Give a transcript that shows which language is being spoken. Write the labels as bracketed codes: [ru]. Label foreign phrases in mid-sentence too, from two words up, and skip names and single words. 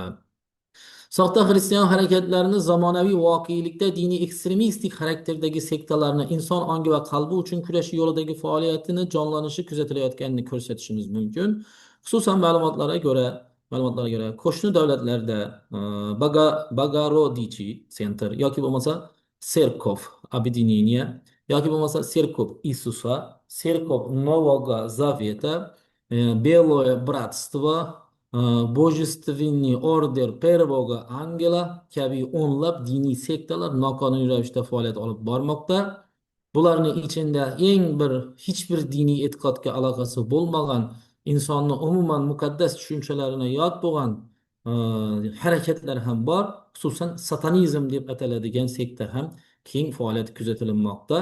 [uz] Soxta xristian harakatlarini zamonaviy voqelikda diniy ekstremistik xarakterdagi sektalarni inson ongi va qalbi uchun kurash yo'lidagi faoliyatini jonlanishi kuzatilayotganini ko'rsatishimiz mumkin. Xususan ma'lumotlarga ko'ra qo'shni davlatlarda Bogorodichi Center yoki bo'lmasa Serkov Объединения yoki bo'lmasa Serkov Isusa, Serkov Нового Завета, Белое Братство, Божественный ордер Первого Ангela kabi o'nlab diniy sektalar noqonuniy ravishda faoliyat olib bormoqda. Bularning ichida hech bir diniy e'tiqodga aloqasi bo'lmagan, insonni umuman muqaddas tushunchalarini yod bo'lgan harakatlar ham bor. Xususan satanizm deb ataladigan sekta ham keng faoliyat kuzatilmoqda.